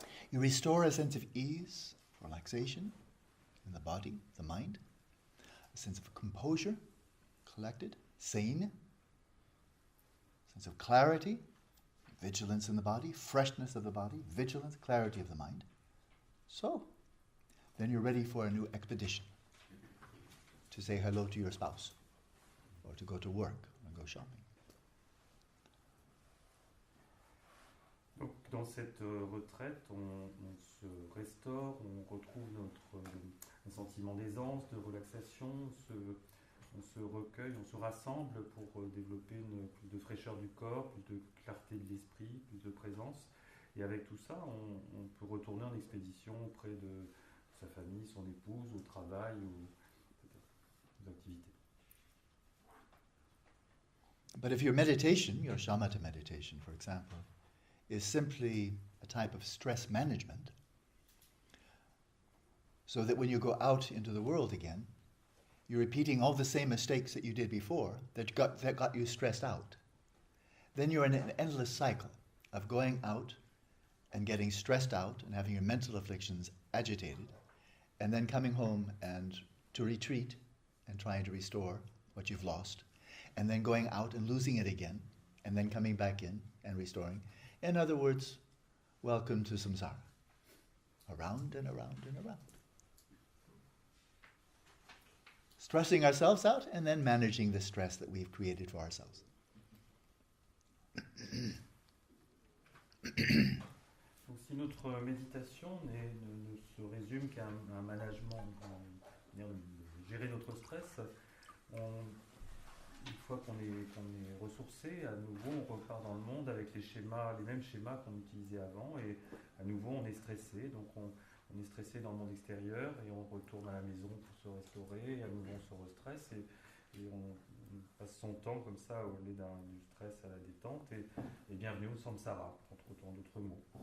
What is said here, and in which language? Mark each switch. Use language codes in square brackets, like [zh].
[en] You restore a sense of ease, relaxation in the body, the mind, a sense of composure, collected, sane, sense of clarity, vigilance in the body, freshness of the body, vigilance, clarity of the mind. So, then you're ready for a new expedition. To say hello to your spouse, or to go to work, or go shopping. [fr] Donc, dans cette retraite, on se restaure, on retrouve un sentiment d'aisance, de relaxation, on se recueille, on se rassemble pour développer plus de fraîcheur du corps, plus de clarté de l'esprit, plus de présence. Et avec tout ça, on peut retourner en expédition auprès de sa famille, son épouse, au travail ou aux activités. [en] But if your meditation, your shamatha meditation, for example, is simply a type of stress management, so that when you go out into the world again, you're repeating all the same mistakes that you did before that got you stressed out, then you're in an endless cycle of going out and getting stressed out and having your mental afflictions agitated, and then coming home and to retreat and trying to restore what you've lost, and then going out and losing it again, and then coming back in and restoring. In other words, welcome to samsara. Around and around and around. Stressing ourselves out and then managing the stress that we've created for ourselves. [fr] Donc, si notre méditation ne se résume qu'à un management, de gérer notre stress, une fois qu'on est ressourcé, à nouveau on repart dans le monde avec les mêmes schémas qu'on utilisait avant, et à nouveau on est stressé, donc on est stressé dans le monde extérieur et on retourne à la maison pour se restaurer, et à nouveau on se restresse et on passe son temps comme ça au lieu du stress à la détente, et bienvenue au samsara, entre autant d'autres mots.